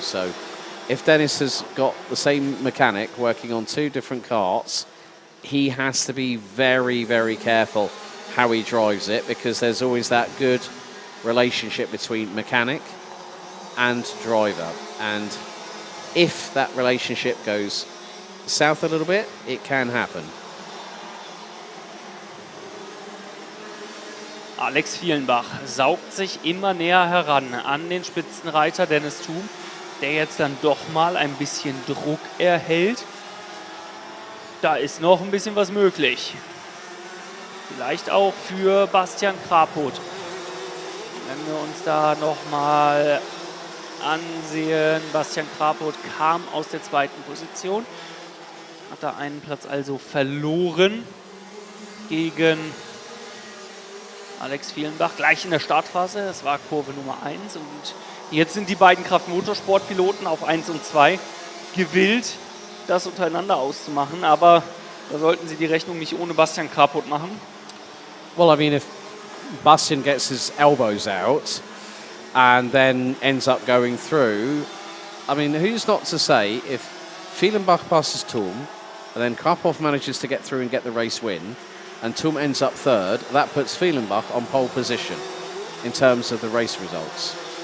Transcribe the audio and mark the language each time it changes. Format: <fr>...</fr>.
<en>So if Dennis has got the same mechanic working on 2 different karts, he has to be very, very careful how he drives it, because there's always that good relationship between mechanic and driver. And if that relationship goes south a little bit, it can happen.</en> <de>Alex Fielenbach saugt sich immer näher heran an den Spitzenreiter Dennis Thum, der jetzt dann doch mal ein bisschen Druck erhält. Da ist noch ein bisschen was möglich. Vielleicht auch für Bastian Krapot. Wenn wir uns da noch mal ansehen, Bastian Krapot kam aus der 2. Position, hat da einen Platz also verloren gegen Alex Fielenbach, gleich in der Startphase. Das war Kurve Nummer 1 und jetzt sind die beiden Kraftmotorsportpiloten auf 1 und 2 gewillt, das untereinander auszumachen, aber da sollten sie die Rechnung nicht ohne Bastian Krapot machen.</de> <en>Well, I mean, if Bastian gets his elbows out and then ends up going through, I mean, who's not to say if Fielenbach passes Thum and then Krapov manages to get through and get the race win and Thum ends up 3rd, that puts Fielenbach on pole position in terms of the race results.</en>